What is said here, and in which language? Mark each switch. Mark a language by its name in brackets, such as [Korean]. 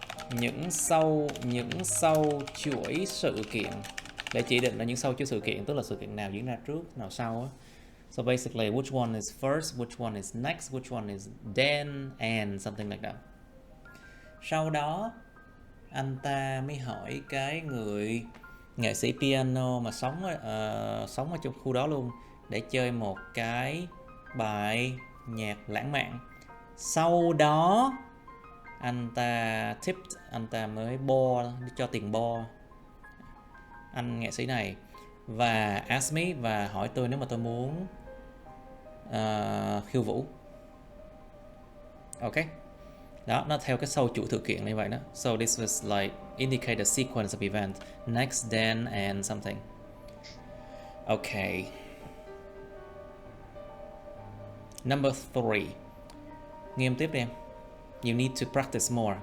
[Vietnamese] Những sâu chuỗi sự kiện. Để chỉ định là những sâu chuỗi sự kiện, tức là sự kiện nào diễn ra trước, nào sau á. [English] So basically, which one is first, which one is next, which one is then, and something like that. [Vietnamese] Sau đó, anh ta mới hỏi cái người nghệ sĩ piano mà sống ở trong khu đó luôn, để chơi một cái bài nhạc lãng mạn. Sau đó, anh ta mới cho tiền bo anh nghệ sĩ này, và [English] ask me, [Vietnamese] và hỏi tôi nếu mà tôi muốn khiêu vũ. Ok, đó, nó theo cái sâu chuỗi sự kiện như vậy đó. [English] So this was like indicate the sequence of event, next, then, and something. Okay. Number 3. Nghiêm [Vietnamese] tiếp đi em. [English] You need to practice more.